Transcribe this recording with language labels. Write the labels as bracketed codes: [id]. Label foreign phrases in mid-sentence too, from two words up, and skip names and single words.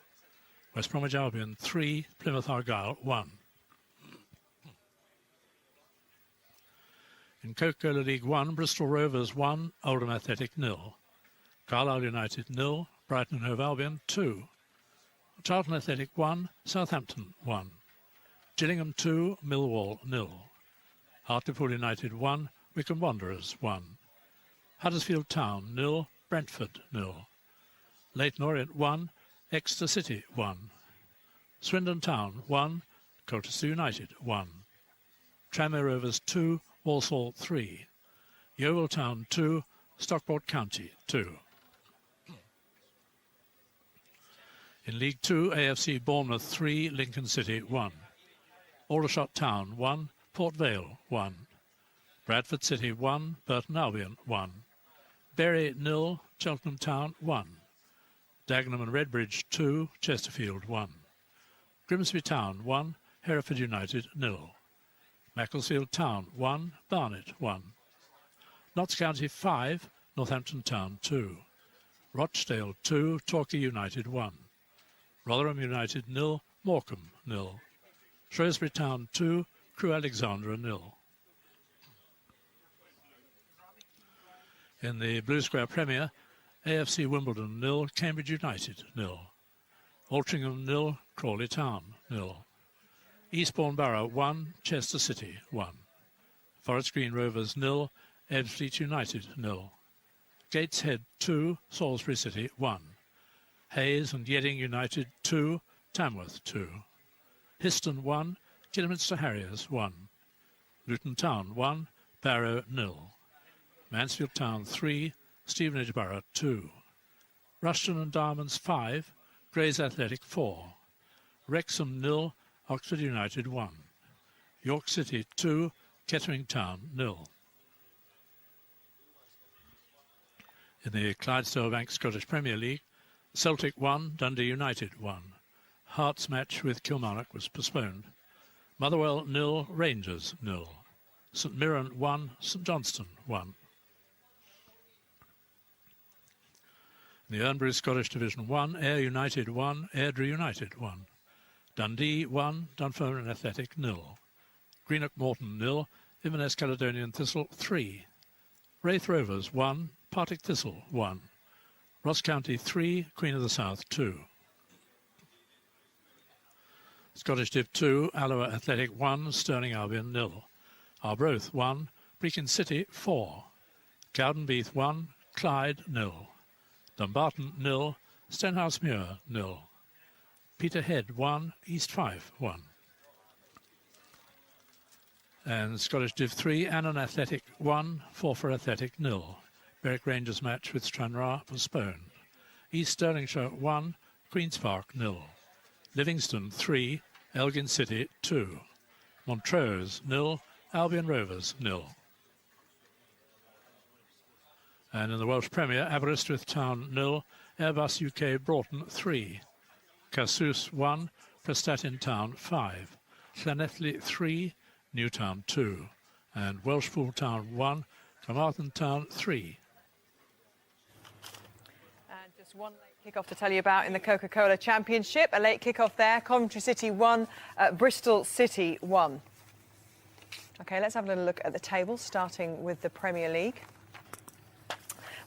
[en] West Bromwich Albion 3, Plymouth Argyle 1. In Coca-Cola League 1, Bristol Rovers 1, Oldham Athletic 0. Carlisle United 0, Brighton and Hove Albion 2. Charlton Athletic 1, Southampton 1. Gillingham 2, Millwall 0. Hartlepool United 1, Wycombe Wanderers 1. Huddersfield Town 0, Brentford 0. Leyton Orient 1, Exeter City 1. Swindon Town 1, Colchester United 1. Tranmere Rovers 2, Walsall 3. Yeovil Town 2, Stockport County 2. In League 2, AFC Bournemouth 3, Lincoln City 1. Aldershot Town 1, Port Vale 1. Bradford City 1, Burton Albion 1. Bury 0, Cheltenham Town 1. Dagenham and Redbridge 2, Chesterfield 1. Grimsby Town 1, Hereford United 0. Macclesfield Town 1, Barnet 1. Notts County 5, Northampton Town 2. Rochdale 2, Torquay United 1. Rotherham United 0, Morecambe 0. Shrewsbury Town 2, Crewe Alexandra 0. In the Blue Square Premier, AFC Wimbledon 0, Cambridge United 0. Altrincham 0, Crawley Town 0. Eastbourne Borough 1, Chester City 1. Forest Green Rovers 0, Ebbsfleet United 0. Gateshead 2, Salisbury City 1. Hayes and Yedding United 2, Tamworth 2. Histon 1, Kidderminster Harriers 1. Luton Town 1, Barrow 0. Mansfield Town 3, Stevenage Borough 2. Rushton and Diamonds 5, Grays Athletic 4. Wrexham 0, Oxford United 1. York City 2, Kettering Town 0. In the Clydesdale Bank Scottish Premier League, Celtic 1, Dundee United 1. Hearts match with Kilmarnock was postponed. Motherwell 0, Rangers 0. St Mirren 1, St Johnstone 1. In the Ernbury Scottish Division 1, Ayr United 1, Airdrie United 1. Dundee 1, Dunfermline Athletic 0. Greenock Morton 0, Inverness Caledonian Thistle 3. Wraith Rovers 1, Partick Thistle 1. Ross County 3, Queen of the South 2. Scottish Div 2, Alloa Athletic 1, Stirling Albion 0. Arbroath 1, Brechin City 4. Cowdenbeath 1, Clyde 0. Dumbarton 0, Stenhousemuir 0. Peterhead 1, East Fife 1. And Scottish Div 3, Annan Athletic 1, Forfar Athletic 0. Berwick Rangers match with Stranraer postponed. East Stirlingshire 1, Queen's Park 0. Livingston 3, Elgin City 2. Montrose 0, Albion Rovers 0. And in the Welsh Premier, Aberystwyth Town 0, Airbus UK Broughton 3. Casus 1, Prestatyn Town 5. Llanelli 3, Newtown 2. And Welshpool Town 1, Carmarthen Town 3. And just one late kick-off to tell you about in the Coca-Cola Championship. A late kick-off there, Coventry City 1, Bristol City 1. OK, let's have a little look at the table, starting with the Premier League.